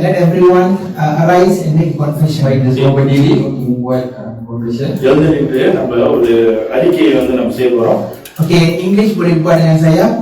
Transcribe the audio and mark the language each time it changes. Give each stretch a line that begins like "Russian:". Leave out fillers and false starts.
English: Let everyone arise and make a confession.
Malay: Baik, semua berdiri untuk membuat confession.
Tamil: எழுந்து நின்று நம்ம ஒரு அறிக்கையை நம்ம செய்ய போறோம்.
Malay: Okay, English boleh buat dengan saya.